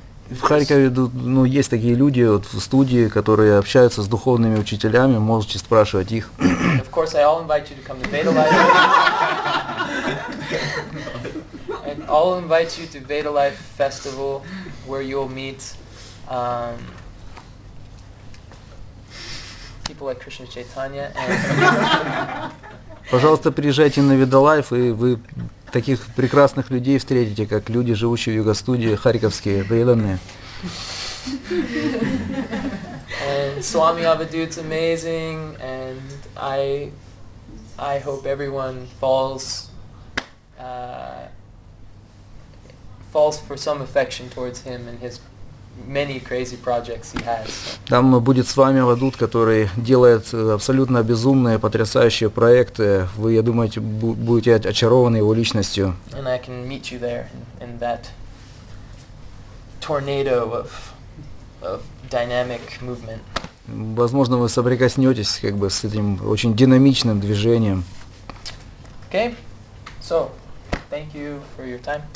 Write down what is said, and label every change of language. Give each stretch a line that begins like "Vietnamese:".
Russian: В Харькове есть такие люди в студии, которые общаются с духовными учителями, можете спрашивать их.
English: of course, I'll invite you to come to Veda Life. And I'll invite you to Veda Life Festival, where you'll meet people like Krishna Chaitanya. And
Russian: Пожалуйста, приезжайте на Видалайф, и вы таких прекрасных людей встретите, как люди, живущие в йога-студии, харьковские, преданные.
English: And Swami Avadut's amazing, and I hope everyone falls for some affection towards him and his many crazy projects he has.
Russian: Там будет с вами Авадут, который делает абсолютно безумные, потрясающие проекты. Вы, я думаю, будете очарованы его личностью.
English: And I can meet you there in that tornado of dynamic movement.
Russian: Возможно, вы соприкоснетесь как бы с этим очень динамичным движением.
English: Okay? So, thank you for your time.